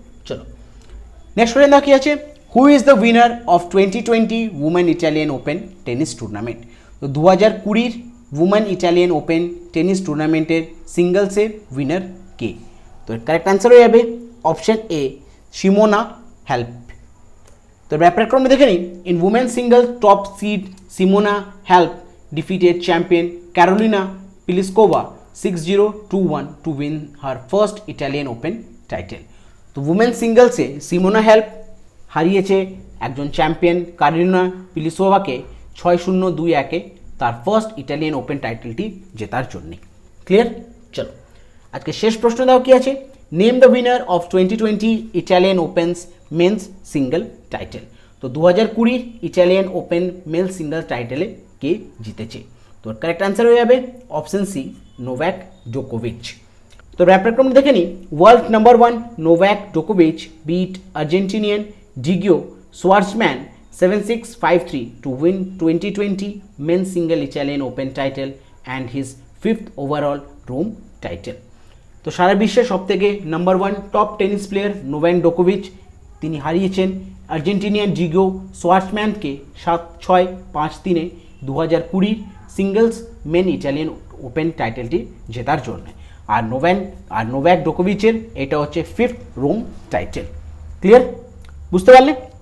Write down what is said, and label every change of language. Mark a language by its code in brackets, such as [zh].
[bn] চলো next question দেখো কি আছে। [en] Who is the winner of 2020 women Italian open tennis tournament? [bn] তো 2020 উমেন ইটালিয়ান ওপেন টেনিস টুর্নামেন্টের সিঙ্গলসের উইনার কে? তো কারেক্ট অ্যান্সার হয়ে যাবে অপশন এ সিমোনা হ্যালেপ। তো ব্যাপারটা দেখে নিই। [en] In women single top seed Simona Halep defeated champion Carolina Pliskova 6-0, 2-1 to win her first Italian Open title. [bn] তো উমেন সিঙ্গলসে সিমোনা হ্যালেপ হারিয়েছে একজন চ্যাম্পিয়ন কারোলিনা প্লিসকোভাকে 6-0, 2-1 তার ফার্স্ট ইটালিয়ান ওপেন টাইটেলটি জেতার জন্য। ক্লিয়ার? চলো আজকে শেষ প্রশ্ন দাও কি আছে। [en] Name the winner of 2020 Italian open's men's single title. [bn] তো 2020 ইটালিয়ান ওপেন মেল সিঙ্গল টাইটেলে কে জিতেছে? তো কারেক্ট অ্যান্সার হয়ে যাবে অপশন সি নোভাক জোকোভিচ। তো ব্যাপারটা দেখে নিই। [en] World number 1 Novak জোকোভিচ bit Argentinian ডিগিও সোয়ার্জম্যান 7-6, 5-3 to win 2020 men's single Italian Open title and his 5th overall Rome title. [bn] তো সারা বিশ্বের সবথেকে number 1 top tennis player Novak জোকোভিচ তিনি হারিয়েছেন Argentinian ডিগো সোয়ার্জম্যানকে 7-6, 5-3 2020 singles main Italian open টাইটেলটি জেতার জন্য। আর নোভাক জোকোভিচের এটা হচ্ছে 5th রোম টাইটেল। ক্লিয়ার? বুঝতে পারলে?